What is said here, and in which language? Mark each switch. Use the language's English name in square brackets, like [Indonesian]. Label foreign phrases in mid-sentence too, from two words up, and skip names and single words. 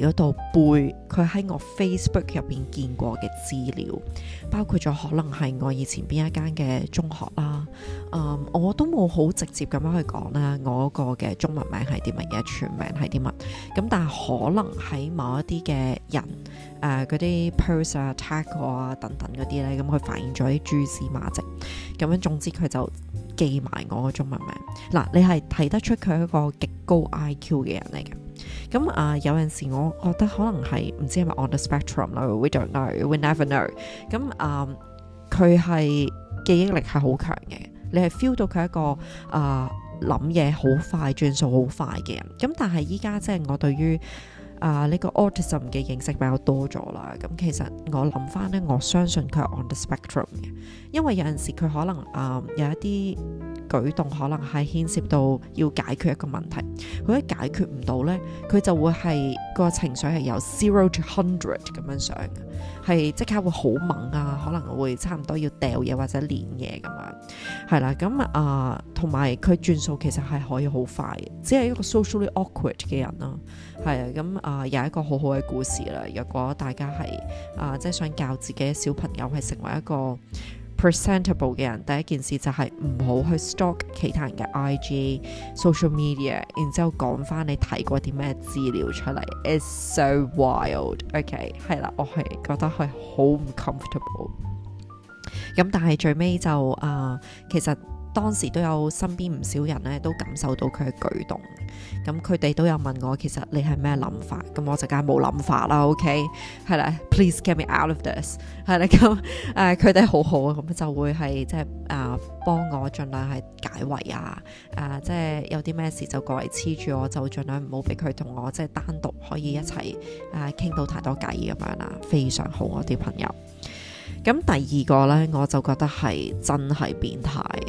[Cantonese] 嗰度背佢喺我 Facebook 入邊見過嘅資料，包括咗可能係我以前邊一間嘅中學啦，我都冇好直接咁樣去講啦，我個嘅中文名係啲乜嘢，全名係啲乜，咁但係可能喺某一啲嘅人嗰啲 post 啊 tag 我啊等等嗰啲咧，咁佢發現咗啲蛛絲馬跡，咁樣總之佢就記埋我個中文名。嗱，你係睇得出佢係一個極高 IQ 嘅人嚟嘅。咁有陣時我覺得可能係唔知係咪 [English] on the spectrum [Cantonese] 啦， [English] we don't know，we never know。 [Cantonese] 咁佢係記憶力係好強嘅，你係 feel 到佢係一個諗嘢好快、轉數好快嘅人。咁但係依家即係我對於呢個 autism 嘅認識比較多咗啦，咁其實我諗翻呢，我相信佢係 [English] on the spectrum [Cantonese] 嘅，因為有陣時佢可能有一啲舉動可能係牽涉到要解決一個問題，佢一解決唔到呢，佢就會係個情緒係由 [English] zero to 100 [Cantonese] 咁樣上嘅，係即刻會好猛啊，可能會差唔多要掉嘢或者練嘢咁樣，係啦，咁同埋佢轉數其實係可以好快嘅，只係一個 [English] socially awkward [Cantonese] 嘅人啦，係啊，咁有一個好好嘅故事啦，若果大家係即係想教自己嘅小朋友係成為一個presentable 嘅人，第一件事就係唔好去 stalk 其他人嘅 IG [English] social media， [Cantonese] 然之後講翻你睇過啲咩資料出嚟。 [English] It's so wild。 [Cantonese] OK， 係啦，我係覺得係好唔 comfortable。咁但係最尾就其實當時都有身邊唔少人咧都感受到佢嘅舉動，咁佢哋都有問我其實你係咩諗法，咁我就梗係冇諗法啦。OK， 係啦 ， [English] please get me out of this， [Cantonese] 係啦，咁佢哋好好啊，咁就會係即係幫我盡量係解圍啊，即係有啲咩事就過嚟黐住我，就盡量唔好俾佢同我即係單獨可以一齊傾到太多偈咁樣啦，非常好我啲朋友。咁第二個呢，我就覺得係真係變態嘅。